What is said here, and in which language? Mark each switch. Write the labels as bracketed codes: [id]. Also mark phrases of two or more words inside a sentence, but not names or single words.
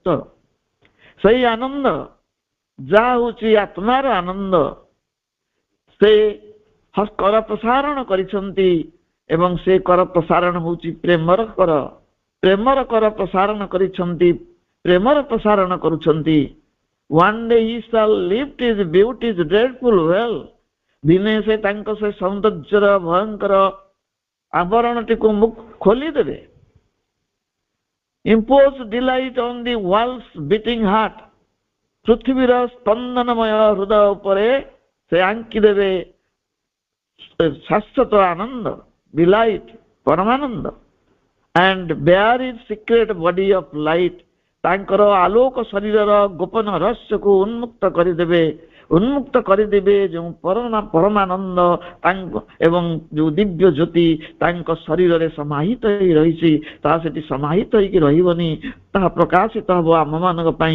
[or] ସେଇ ଆନନ୍ଦ ଯାହା ହଉଛି ଆତ୍ମାର ଆନନ୍ଦ, ସେ କର ପ୍ରସାରଣ କରିଛନ୍ତି ଏବଂ ସେ କର ପ୍ରସାରଣ ହଉଛି ପ୍ରେମର କର। ପ୍ରେମର କର ପ୍ରସାରଣ କରିଛନ୍ତି, ପ୍ରେମର ପ୍ରସାରଣ କରୁଛନ୍ତି। [en] One day he shall lift his beauty's dreadful veil. [or] ଦିନେ ସେ ତାଙ୍କ ସେ ସୌନ୍ଦର୍ଯ୍ୟର ଭୟଙ୍କର ଆବରଣଟିକୁ ଖୋଲିଦେବେ। [en] Impose delight on the world's beating heart. [or] ପୃଥିବୀର ସ୍ପନ୍ଦନମୟ ହୃଦୟ ଉପରେ ସେ ଆଙ୍କିଦେବେ ଶାଶ୍ୱତ ଆନନ୍ଦ, delight, ପରମାନନ୍ଦ। [en] And bear his secret body of light. [or] ତାଙ୍କର ଆଲୋକ ଶରୀରର ଗୋପନ ରହସ୍ୟକୁ ଉନ୍ମୁକ୍ତ କରିଦେବେ ଯେଉଁ ପରମାନନ୍ଦ ତାଙ୍କ ଏବଂ ଯେଉଁ ଦିବ୍ୟ ଜ୍ୟୋତି ତାଙ୍କ ଶରୀରରେ ସମାହିତ ହୋଇ ରହିଛି, ତାହା ସେଠି ସମାହିତ ହେଇକି ରହିବନି, ତାହା ପ୍ରକାଶିତ ହବ ଆମମାନଙ୍କ ପାଇଁ।